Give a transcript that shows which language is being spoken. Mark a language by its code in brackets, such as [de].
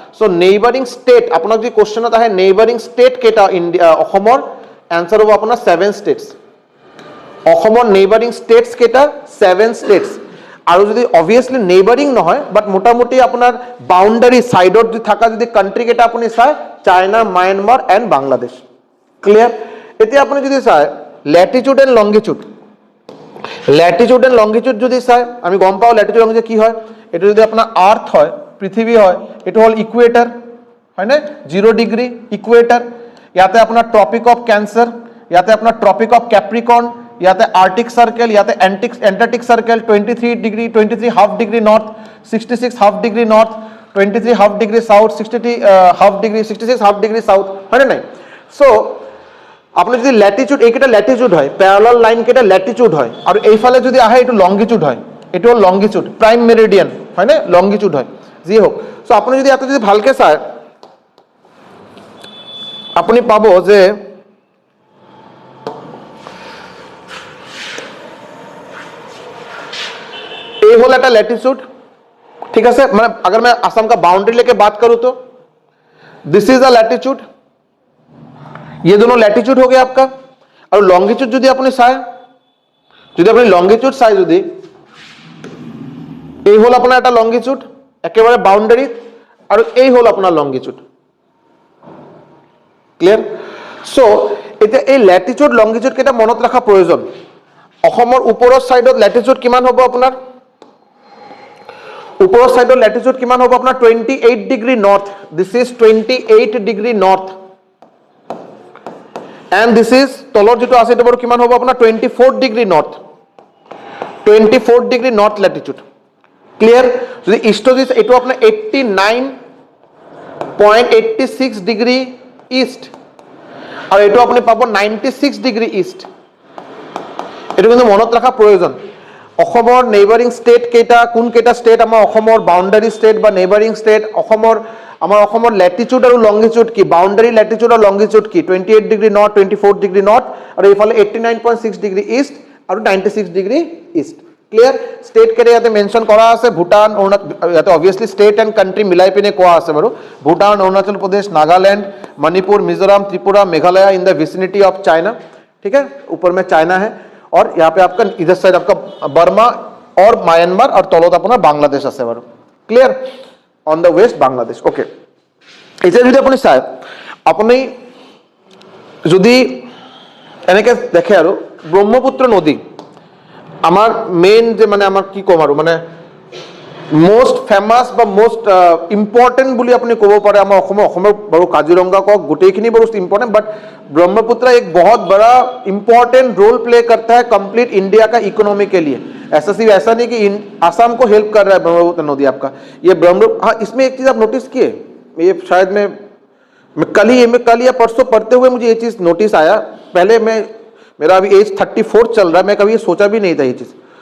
[as] চ' neighbouring state, আপোনাক যদি কুৱেশ্যনত আহে নেইবাৰিং ষ্টেট কেইটা ইণ্ডিয়া অসমৰ, এনচাৰ হ'ব আপোনাৰ 7 ষ্টেটছ। অসমৰ নেইবাৰিং ষ্টেটছ কেইটা, 7 ষ্টেটছ। আৰু যদি অবভিয়াছলি নেইবাৰিং নহয়, বাট মোটামুটি আপোনাৰ বাউণ্ডাৰী ছাইডত যদি থকা যদি কাণ্ট্ৰি কেইটা আপুনি চায়, চাইনা, মায়ানমাৰ এণ্ড বাংলাদেশ। ক্লিয়াৰ? এতিয়া আপুনি যদি চায় Latitude and longitude, Latitude and longitude যদি চাই আমি গম পাওঁ লেটিটিউড লংগিটিউড কি হয়। এইটো যদি আপোনাৰ আৰ্থ হয়, পৃথিৱী হয়, এইটো হ'ল ইকুৱেটাৰ, হয়নে, 0 ডিগ্ৰী ইকুৱেটাৰ। ইয়াতে আপোনাৰ ট্ৰপিক অফ কেঞ্চাৰ, ইয়াতে আপোনাৰ ট্ৰপিক অফ কেপ্ৰিকৰ্ণ, ইয়াতে আৰ্টিক চাৰ্কেল, ইয়াতে Antarctic circle, 23 degree, 23 half degree north, 66 half degree north, 23 half degree south, 63 half degree, 66 half degree south, হয়নে নাই। চ' আপুনি যদি লেটিটিউড, এইকেইটা লেটিটিউড হয়, পেৰালাল লাইন কেইটা লেটিটিউড হয়, আৰু এইফালে যদি আহে এইটো লংগিটিউড হয়, এইটো হ'ল লংগিটিউড, প্ৰাইম মেৰিডিয়ান, হয়নে, লংগিটিউড হয়, যি হওক। চ' আপুনি যদি ইয়াতে যদি ভালকৈ চায় আপুনি পাব যে [hi] ये होल एटा लैटिट्यूड, ठीक है सर। मैं अगर मैं असम का बाउंड्री लेके बात करूं तो [en] this is a latitude, [hi] ये दोनों लैटिट्यूड हो गया आपका। और [bn] लॉन्गिट्यूड যদি আপনি চাই, যদি আপনি লংগিটিউড চাই, যদি এই হল আপনার একটা লংগিটিউড একেবারে বাউন্ডারি, আর এই হল আপনার লংগিটিউড। ক্লিয়ার? সো এটা এই ল্যাটিটিউড লংগিটিউড কেইটা মনত রাখা প্রয়োজন। [as] অসমৰ ওপৰৰ সাইডত ল্যাটিটিউড কিমান হ'ব আপোনাৰ, ওপৰৰ সাইডত ল্যাটিটিউড কিমান হ'ব আপোনাৰ 28 degree north, [en] this is 28 degree north, [as] and this is তলৰ যেটো আছে এটা বাৰু কিমান হ'ব আপোনাৰ 24 degree north, 24 degree north Latitude. Clear? যদি ইষ্টত এইটো আপোনাৰ 89.86 ডিগ্ৰী ইষ্ট, আৰু এইটো আপুনি পাব 96 ডিগ্ৰী ইষ্ট। এইটো কিন্তু মনত ৰাখা প্ৰয়োজন। অসমৰ নেইবাৰিং ষ্টেট কেইটা, কোন কেইটা ষ্টেট আমাৰ অসমৰ বাউণ্ডাৰী ষ্টেট বা নেইবাৰিং ষ্টেট, আমাৰ অসমৰ লেটিটিউড আৰু লংগিটিউড কি, বাউণ্ডাৰী লেটিটিউড আৰু লংগিটিউড কি, 28 ডিগ্ৰী নৰ্থ, 24 ডিগ্ৰী নৰ্থ, আৰু এইফালে 89.6 ডিগ্ৰী ইষ্ট আৰু 96 ডিগ্ৰী ইষ্ট। ক্লিয়াৰ? ষ্টেট কেইটা ইয়াতে মেনশ্যন কৰা আছে, ভূটান, অৰুণাচল, ইয়াতে অবভিয়াছলি ষ্টেট এণ্ড কাণ্ট্ৰি মিলাই পিনে কোৱা আছে বাৰু। [hi] Bhutan, Arunachal Pradesh, Nagaland, Manipur, Mizoram, Tripura, Meghalaya in the vicinity of China, ठीक है, ऊपर में चाइना है, और यहाँ पे आपका इधर साइड आपका बर्मा और म्यांमार, और तলত [as] আপোনাৰ বাংলাদেশ আছে বাৰু। Clear? On the west Bangladesh. Okay, এতিয়া যদি আপুনি চায়, আপুনি যদি এনেকে দেখে আৰু ব্ৰহ্মপুত্ৰ নদী আমাৰ মেইন যে মানে আমাৰ কি ক'ম আৰু মানে মোস্ট ফেমাছ বা মোস্ট ইম্পৰ্টেণ্ট বুলি আপুনি ক'ব পাৰে আমাৰ অসমৰ বাৰু কাজিৰঙা কওক, গোটেইখিনি বাৰু ইম্পৰ্টেণ্ট, [hi] बट ब्रह्मपुत्र एक बहुत बड़ा इंपॉर्टेंट रोल प्ले करता है कंप्लीट इंडिया का इकोनॉमी के लिए। ऐसा सिर्फ ऐसा नहीं कि आसाम को हेल्प कर रहा है ब्रह्मपुत्र नदी आपका, ये ब्रह्मपुत्र। हाँ, इसमें एक चीज़ आप नोटिस किए, ये शायद मैं कल या परसों पढ़ते हुए मुझे ये चीज़ नोटिस आया। पहले मेरा अभी एज 34 चल रहा है, मैं कभी ये सोचा भी नहीं था ये चीज़।